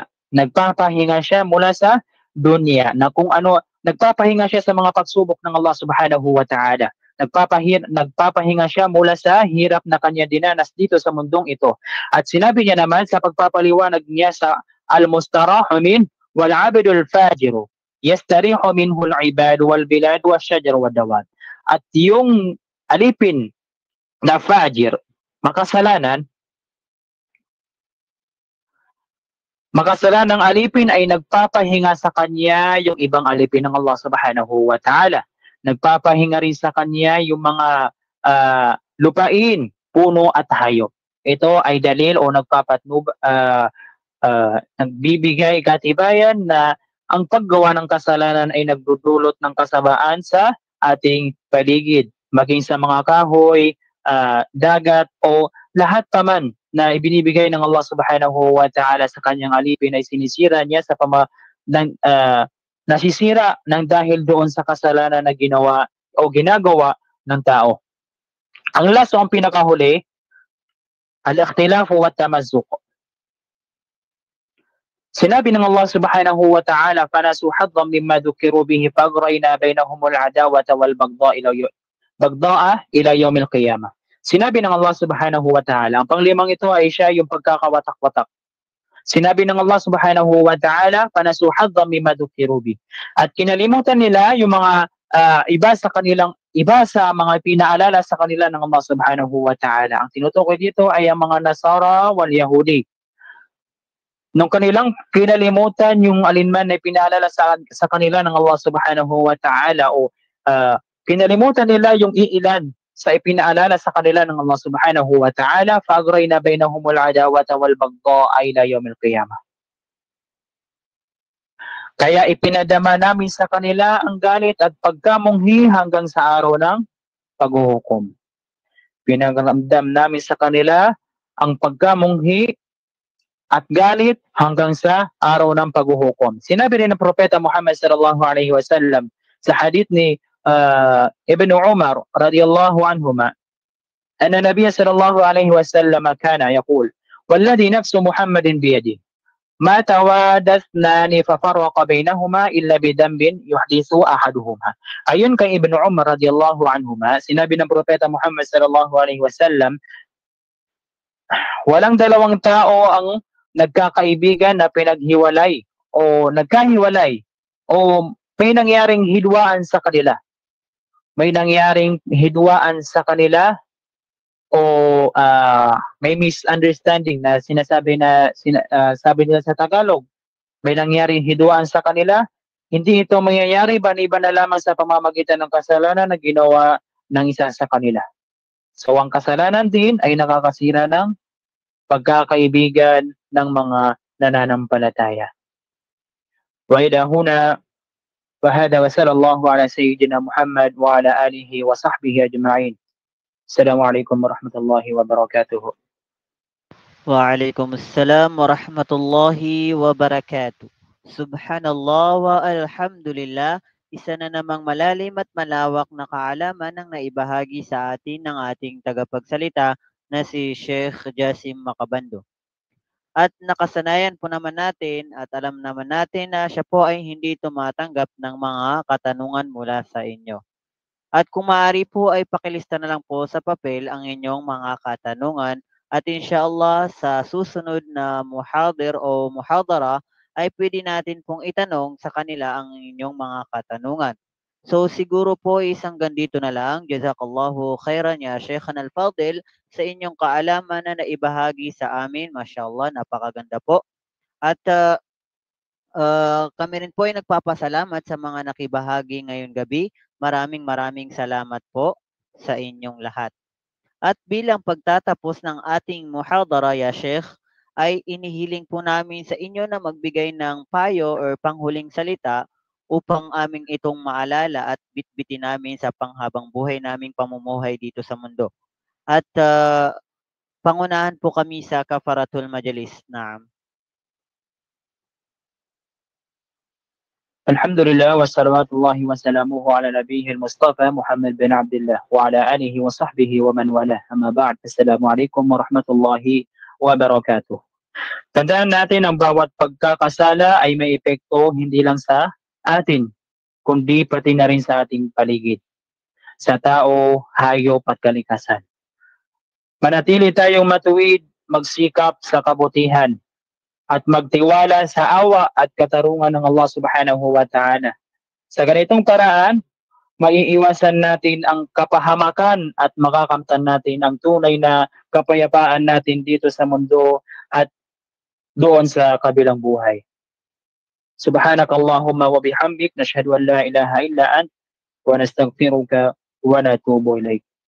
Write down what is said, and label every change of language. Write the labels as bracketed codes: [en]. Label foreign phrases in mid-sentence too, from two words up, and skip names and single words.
[tl] Nagpapahinga siya mula sa dunya, na kung ano, nagpapahinga siya sa mga pagsubok ng Allah [ar] سبحانه وتعالى. [tl] Nagpapahinga siya mula sa hirap na kanya dinanas dito sa mundong ito. At sinabi niya naman sa pagpapaliwanag niya sa [ar] المستراح من والعبد الفاجر يستريح منه العباد والبلاد والشجر والدواب. [tl] At yung alipin na fajir, makasalanan ng alipin ay nagpapahinga sa kanya yung ibang alipin ng Allah [ar] سبحانه وتعالى. [tl] Nagpapahinga rin sa kanya yung mga lupain, puno at hayop. Ito ay dalil o nagbibigay katibayan na ang paggawa ng kasalanan ay nagdudulot ng kasamaan sa ating paligid, maging sa mga kahoy, dagat, o lahat paman na ibinibigay ng Allah [ar] سبحانه وتعالى [tl] sa kanyang alipin ay sinisira niya sa nasisira ng dahil doon sa kasalanan na ginawa o ginagawa ng tao. Ang last o ang pinakahuli, [ar] الاختلاف والتمزق. [tl] Sinabi ng [ar] الله سبحانه وتعالى, فَنَسُوا حَظًّا مِمَّا ذُكِّرُوا بِهِ فَأَغْرَيْنَا بَيْنَهُمُ الْعَدَاوَةَ وَالْبَغْضَاءَ إِلَى يَوْمِ الْقِيَامَةِ. [tl] Sinabi ng Allah [ar] سبحانه وتعالى, [tl] ang panglimang ito ay siya yung pagkakawatak-watak. Sinabi ng [ar] الله سبحانه وتعالى, فَنَسُوا حَظًّا مِمَّا ذُكِّرُوا بِهِ. [tl] At kinalimutan nila yung mga iba sa mga pinaalala sa kanila ng Allah [ar] سبحانه وتعالى. [tl] Ang tinutukoy dito ay ang mga [ar] النصارى واليهود. [tl] Nung kanilang kinalimutan yung alinman na pinaalala sa kanila ng Allah [ar] سبحانه وتعالى, [tl] o kinalimutan nila yung iilan sa ipinaalala sa kanila ng Allah [ar] سبحانه وتعالى, فَأَغْرَيْنَا بَيْنَهُمُ الْعَدَاوَةَ وَالْبَغْضَاءَ إِلَى يَوْمِ الْقِيَامَةِ. [tl] Kaya ipinadama namin sa kanila ang galit at pagkamunghi hanggang sa araw ng paghuhukom. Pinagramdam namin sa kanila ang pagkamunghi at galit hanggang sa araw ng paghuhukom. Sinabi rin ng Propeta Muhammad [ar] صلى الله عليه وسلم [tl] sa hadith ni Ibn Umar [ar] رضي الله عنهما أن النبي صلى الله عليه وسلم كان يقول, والذي نفس محمد بيده ما توادى اثنان ففرق بينهما إلا بذنب يحدث أحدهما. [tl] Ayon kay Ibn Umar [ar] رضي الله عنهما, [tl] sinabi ng Propeta Muhammad [ar] صلى الله عليه وسلم, [tl] walang dalawang tao ang nagkakaibigan na pinaghiwalay o nagkahiwalay o may nangyaring hidwaan sa kanila. May nangyaring hidwaan sa kanila o may misunderstanding na sabi nila sa Tagalog, may nangyaring hidwaan sa kanila. Hindi ito mangyayari baniban na lamang sa pamamagitan ng kasalanan na ginawa ng isa sa kanila. So ang kasalanan din ay nakakasira ng pagkakaibigan ng mga nananampalataya. [ar] وإلى هنا فهذا وصلى الله على سيدنا محمد وعلى آله وصحبه أجمعين. السلام عليكم ورحمة الله وبركاته. وعليكم السلام ورحمة الله وبركاته. سبحان الله والحمد لله. [tl] Isa na namang malalim at malawak na kaalaman ang naibahagi sa atin ng ating tagapagsalita na si Sheikh Jasim Macabando. At nakasanayan po naman natin at alam naman natin na siya po ay hindi tumatanggap ng mga katanungan mula sa inyo. At kung maaari po ay pakilista na lang po sa papel ang inyong mga katanungan at inshallah sa susunod na muhadir o muhadara ay pwede natin pong itanong sa kanila ang inyong mga katanungan. So siguro po isang ganito na lang. [ar] جزاك الله خيرا يا شيخنا الفاضل [tl] sa inyong kaalaman na naibahagi sa amin. Mashallah, napakaganda po. At kami rin po ay nagpapasalamat sa mga nakibahagi ngayong gabi. Maraming salamat po sa inyong lahat. At bilang pagtatapos ng ating muhadara [ar] يا شيخ, [tl] ay inihiling po namin sa inyo na magbigay ng payo or panghuling salita upang aming itong maalala at bitbitin namin sa panghabang buhay naming pamumuhay dito sa mundo. At pangunahan po kami sa [ar] كفارة المجلس. [tl] Naam. [ar] الحمد لله وصلوات الله وسلامه على نبيه المصطفى محمد بن عبد الله وعلى آله وصحبه ومن والاه. أما بعد, السلام عليكم ورحمة الله وبركاته. [tl] Tandaan natin ang bawat pagkakasala ay may epekto hindi lang sa atin, kundi pati na rin sa ating paligid, sa tao, hayop at kalikasan. Manatili tayong matuwid, magsikap sa kabutihan, at magtiwala sa awa at katarungan ng Allah [ar] سبحانه وتعالى. [tl] Sa ganitong paraan, maiiwasan natin ang kapahamakan at makakamtan natin ang tunay na kapayapaan natin dito sa mundo at doon sa kabilang buhay. [ar] سبحانك اللهم وبحمدك نشهد أن لا إله إلا أنت ونستغفرك ونتوب إليك.